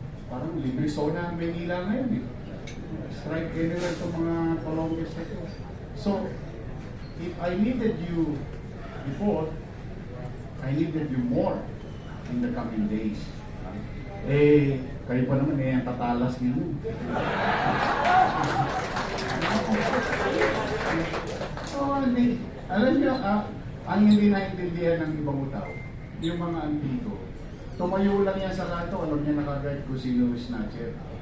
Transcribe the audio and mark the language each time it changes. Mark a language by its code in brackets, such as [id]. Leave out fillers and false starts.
[tl] Parang libre zona ang Maynila ngayon eh. [en] Strike anywhere [tl] itong mga Colombians na ito. [en] So, if I needed you before, I needed you more in the coming days. [tl] Eh, kayo pa naman eh, ang tatalas ninyo. So, alam niyo, ang hindi naintindihan ng ibang tao, yung mga antiko, tumayo lang yan sa kanto, alam niya nakagad kung sino yung snatcher.